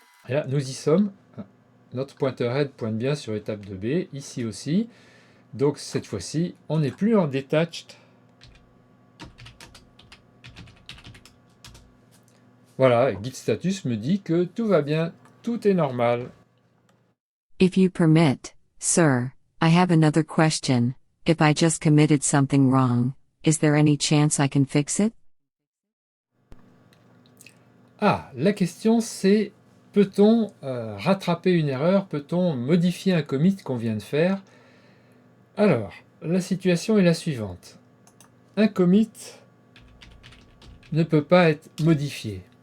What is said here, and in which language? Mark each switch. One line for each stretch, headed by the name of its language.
French: Et là, nous y sommes. Notre pointeur head pointe bien sur étape 2B, ici aussi. Donc, cette fois-ci, on n'est plus en detached. Voilà, git status me dit que tout va bien, tout est normal.
English: If you permit, sir, I have another question. If I just committed something wrong, is there any chance I can fix it?
French: Ah, la question c'est, peut-on rattraper une erreur? Peut-on modifier un commit qu'on vient de faire? Alors, la situation est la suivante. Un commit ne peut pas être modifié.